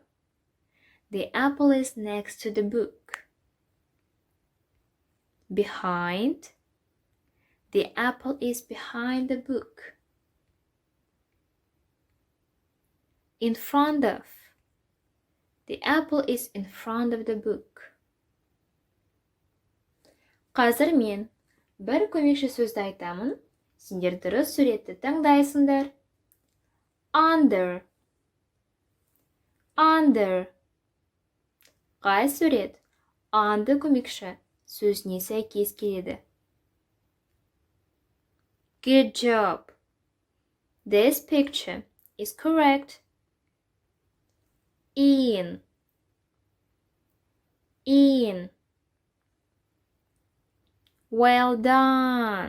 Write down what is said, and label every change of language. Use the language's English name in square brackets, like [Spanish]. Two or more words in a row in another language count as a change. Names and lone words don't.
[English] The apple is next to the book. Behind. The apple is behind the book. In front of. The apple is in front of the book. [Kazakh] Қазір мен бір көмекші сөзді айтамын. Сендер дұрыс суретті таңдайсыңдар. [English] Under. Under. [Kazakh] Қай сурет? Under көмекші сөзіне сәйкес келеді. [English] Good job. This picture is correct. In. In. Well done.